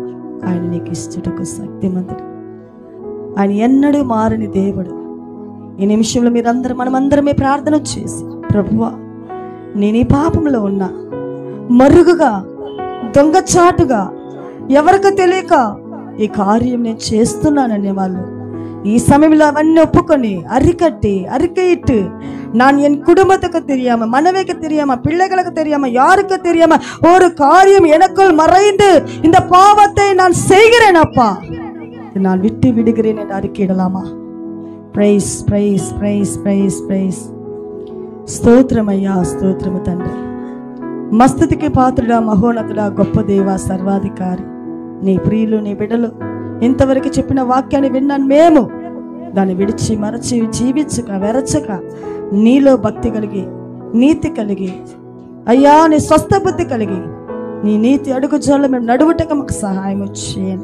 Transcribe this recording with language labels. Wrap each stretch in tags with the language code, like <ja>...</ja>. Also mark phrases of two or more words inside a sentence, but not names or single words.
<te>ఆయన నీకు ఇష్టటకు శక్తిమంతుడు. ఆయన ఎన్నడూ మారని దేవుడు. ఈ నిమిషంలో మనమందరమే ప్రార్థన చేసి, ప్రభువా, నేను ఈ పాపంలో ఉన్నా, మరుగుగా దొంగచాటుగా ఎవరికి తెలియక ఈ కార్యం నేను చేస్తున్నాననే వాళ్ళు ఈ సమయంలో అవన్నీ</te> <ta>ஒப்புக்கொண்டு அறிக்கையிட்டு நான் என் குடும்பத்துக்கு தெரியாம, மனைவிக்கு தெரியாம, பிள்ளைகளுக்கு தெரியாம, யாருக்கு தெரியாம ஒரு காரியம் எனக்குள் மறைந்து இந்த பாவத்தை நான் செய்கிறேன் அப்பா, நான் விட்டு விடுகிறேன் என்று அறிக்கையிடலாமா?</ta> <en>praise praise praise praise praise.</en> <te>స్తోత్రమయ్యా, స్తోత్రము తండ్రి. మస్తుతికి పాత్రుడా, మహోన్నతుడా, గొప్ప దేవ, సర్వాధికారి, నీ ప్రియులు, నీ బిడ్డలు ఇంతవరకు చెప్పిన వాక్యాన్ని విన్నాను. మేము దాన్ని విడిచి మరచి జీవించక వెరచక నీలో భక్తి కలిగి, నీతి కలిగి, అయ్యా నీ స్వస్థ బుద్ధి కలిగి, నీ నీతి అడుగుజాడలో మేము నడువుటకు మాకు సహాయం చేయండి.</te>